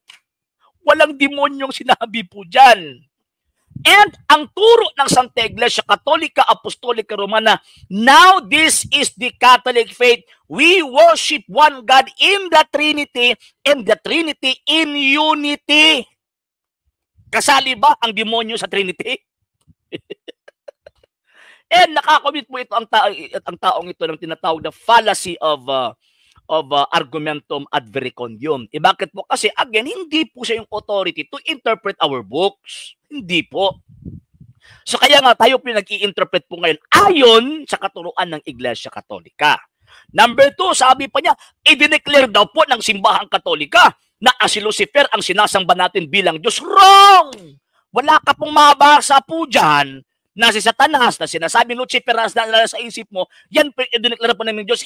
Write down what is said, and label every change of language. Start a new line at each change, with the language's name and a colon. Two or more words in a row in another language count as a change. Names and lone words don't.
Filipino: Walang demonyong sinabi po dyan. And ang turo ng Santa Iglesia Katolika Apostolika Romana,
English: now this is the Catholic faith. We worship one God in the Trinity, and the Trinity in unity.
Filipino: Kasali ba ang demonyo sa Trinity? And nakakomit po ito ang taong ito ng tinatawag na
English: fallacy of
Latin: argumentum ad verecundium.
Filipino: Bakit po? Kasi again, hindi po siya yung authority
English: to interpret our books.
Filipino: Hindi po. So kaya nga tayo po nag-i-interpret po ngayon ayon sa katuruan ng Iglesia Katolika. Number 2, sabi pa niya, i-declare daw po ng simbahang Katolika na si Lucifer ang sinasamba natin bilang Diyos. Wrong! Wala ka pong mabasa po dyan na si Satanas, na sinasabi Lucifer na sa isip mo, yan po i-declare po ng Diyos.